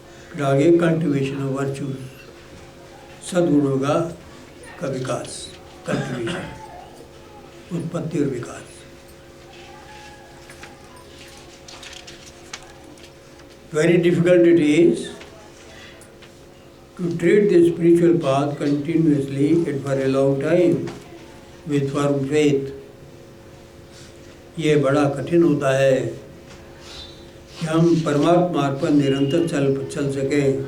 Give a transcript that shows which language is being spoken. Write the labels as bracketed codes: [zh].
[hi] फिर आगे cultivation of virtues, सद्गुणों का विकास, कल्टिवेशन, उत्पत्ति और विकास। [en] Very difficult it is to treat the spiritual path continuously and for a long time with firm faith. [hi] ये बड़ा कठिन होता है कि हम परमात्मा मार्ग पर निरंतर चल सकें